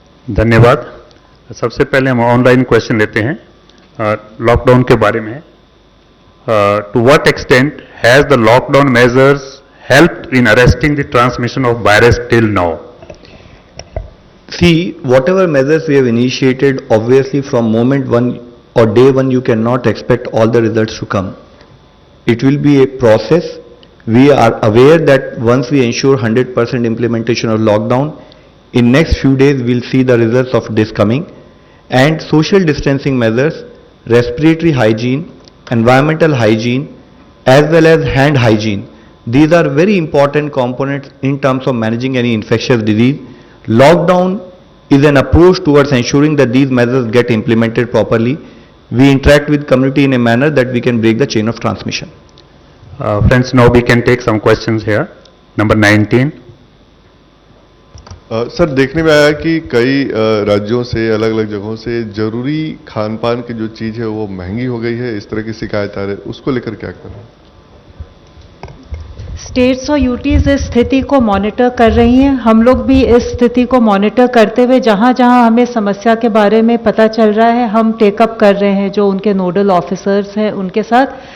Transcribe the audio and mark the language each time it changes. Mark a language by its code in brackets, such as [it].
[hi] धन्यवाद। सबसे पहले हम ऑनलाइन क्वेश्चन लेते हैं लॉकडाउन के बारे में। [en] To what extent has the lockdown measures helped in arresting the transmission of virus till now? See, whatever measures we have initiated, obviously from moment one or day one, you cannot expect all the results to come. It will be a process. We are aware that once we ensure 100% implementation of lockdown, in next few days we'll see the results of this coming. And social distancing measures, respiratory hygiene, environmental hygiene, as well as hand hygiene. These are very important components in terms of managing any infectious disease. Lockdown is an approach towards ensuring that these measures get implemented properly. We interact with community in a manner that we can break the chain of transmission. Friends, now we can take some questions here. Number 19. [hi] Sir, देखने में आया कि कई राज्यों से, अलग अलग जगहों से जरूरी खान पान की जो चीज़ है वो महंगी हो गई है, इस तरह की शिकायत आ रही है, उसको लेकर क्या कर रहे हैं? स्टेट्स और यूटीज इस स्थिति को मॉनिटर कर रही हैं। हम लोग भी इस स्थिति को मॉनिटर करते हुए जहां जहां हमें समस्या के बारे में पता चल रहा है हम टेकअप कर रहे हैं जो उनके नोडल ऑफिसर्स हैं उनके साथ।